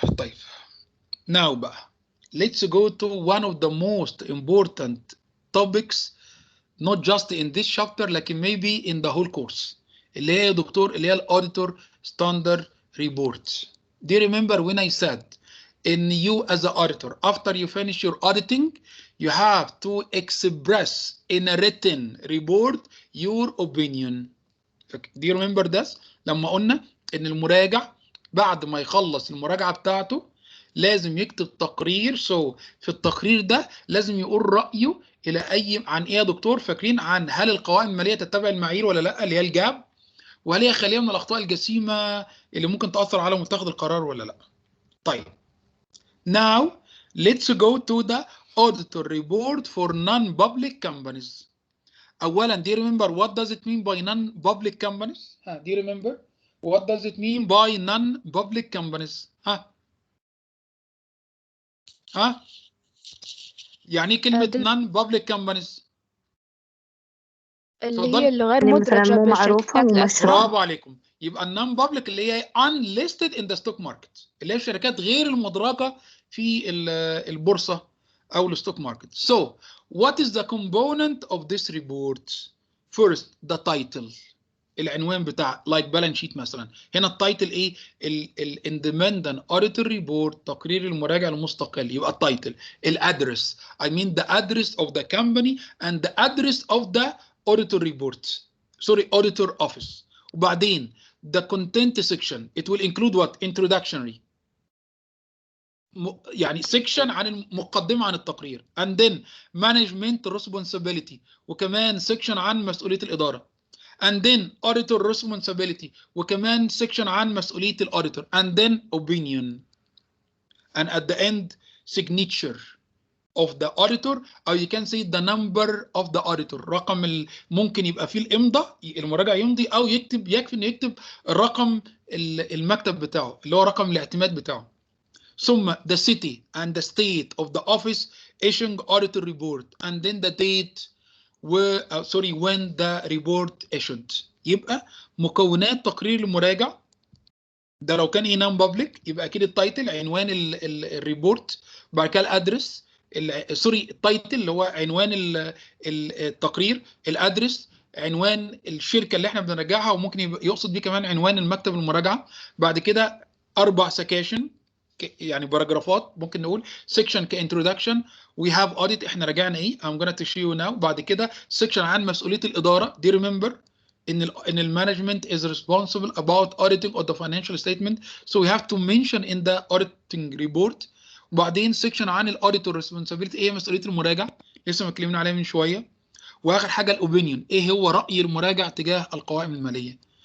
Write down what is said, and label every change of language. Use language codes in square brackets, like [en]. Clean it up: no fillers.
[en] طيب now بقى let's go to one of the most important topics not just in this chapter لكن maybe in the whole course [ar] اللي هي يا دكتور اللي هي الاوديتور ستاندرد ريبورت. [en] Do you remember when I said in you as an auditor after you finish your auditing you have to express in a written report your opinion. Do you remember this? [ar] لما قلنا ان المراجع بعد ما يخلص المراجعة بتاعته لازم يكتب تقرير. في التقرير ده لازم يقول رأيه الى عن ايه يا دكتور؟ فاكرين عن هل القوائم المالية تتبع المعايير ولا لا اللي هي الجاب، وهل هي خالية من الأخطاء الجسيمة اللي ممكن تأثر على متخذ القرار ولا لا. [en] طيب now let's go to the auditor report for non-public companies. أولا do you remember what does it mean by non-public companies؟ do you remember what does it mean by non-public companies؟ [ar] يعني ايه كلمة [en] non-public companies؟ [ar] اللي هي الغير مدرجة مو معروفة ومشروع. برافو عليكم. يبقى النون بابليك اللي هي [en] unlisted in the stock market [ar] اللي هي الشركات غير المدرجة في البورصة أو الستوك ماركت. [en] So what is the component of this report? First the title [ar] العنوان بتاع [en] like balance sheet مثلا. [ar] هنا التايتل ايه؟ [en] independent auditor report [ar] تقرير المراجع المستقل. [en] يبقى التايتل الادرس I mean the address of the company and the address of the auditor report sorry auditor office. وبعدين the content section it will include what? Introductory يعني section [ar] عن المقدمة عن التقرير [en] and then management responsibility وكمان section [ar] عن مسؤولية الإدارة [en] and then auditor responsibility وكمان section عن مسؤولية الauditor and then opinion and at the end signature of the auditor [ar] or you can say the number of the auditor رقم ممكن يبقى فيه الإمضاء المراجع يمضي أو يكفي إنه يكتب الرقم المكتب بتاعه اللي هو رقم الاعتماد بتاعه. [en] ثم the city and the state of the office issuing auditor report and then the date when the report issued. [ar] يبقى مكونات تقرير المراجع ده لو كان نون بابليك يبقى اكيد التايتل عنوان الريبورت، بعد كده الادرس التايتل اللي هو عنوان التقرير، الادرس عنوان الشركه اللي احنا بنراجعها وممكن يقصد بيه كمان عنوان المكتب المراجعه. بعد كده 4 سكاشن يعني باراجرافات ممكن نقول سيكشن كانترودكشن وي هاف اوديت احنا راجعنا ايه [en] I'm gonna to show you now. [ar] بعد كده سيكشن عن مسؤوليه الاداره دي [en] remember ان المانجمنت is responsible about auditing of the financial statement so we have to mention in the auditing report. [ar] وبعدين سيكشن عن الاوديتور ريسبونسابيلتي ايه مسؤوليه المراجع لسه ما اتكلمنا عليها من شويه. واخر حاجه الاوبينيون ايه هو راي المراجع تجاه القوائم الماليه.